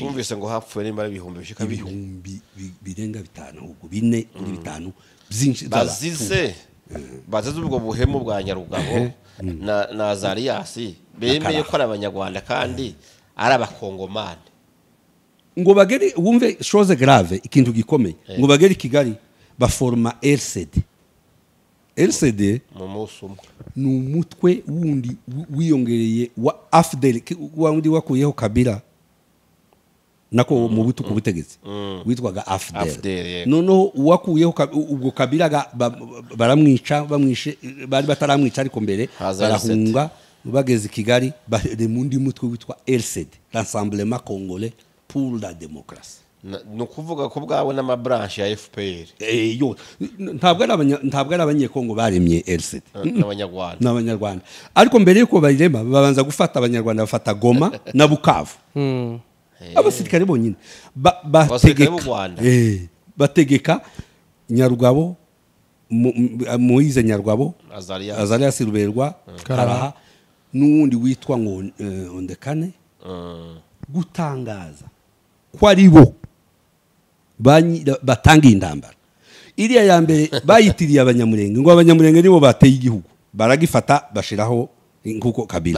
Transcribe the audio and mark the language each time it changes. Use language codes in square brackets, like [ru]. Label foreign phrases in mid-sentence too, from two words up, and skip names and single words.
[rw] kumvise ngo hapfuye nimba ibihumbi bishika birenga 5 ahubwo 4 kuri 5 byinshi bazize ubwo buhemu bwa Nyarugabo na Azarias bemeye ko ari abanyarwanda kandi ari abakongomani ngo bagere wumve [fr] chose grave [rw] ikintu gikomeye ngo bagere Kigali baforma LCD ni umutwe wundi wiyongereye wa AFDL wundi wakuyeho Kabila nako mu butuku butegetsi witwaga AFDL noneho wakuyeho ubwo Kabila baramwica bamwishe bari bataramwica ariko mbere barahunga bageze Kigali bare mundi mutwe witwa LCD l'Assemblement Congolais pour la démocratie no kuvuga ko bwawe n'amabranche ya FPR yo ntabwo ari abanyekongo baremye LCD n'abanyarwanda ariko mbere yuko bayirema babanza gufata abanyarwanda bafata Goma na Bukavu abasirikare bonyine bategeka Nyarugabo Moise Nyarugabo Azarias Ruberwa Karaha n'uwundi witwa ngo Ondekane gutangaza ko ari bo batangiye indambara iriya ya mbere bayitiriye abanyamurenge ngo abanyamurenge nibo bateye igihugu baragifata bashiraho nkuko Kabila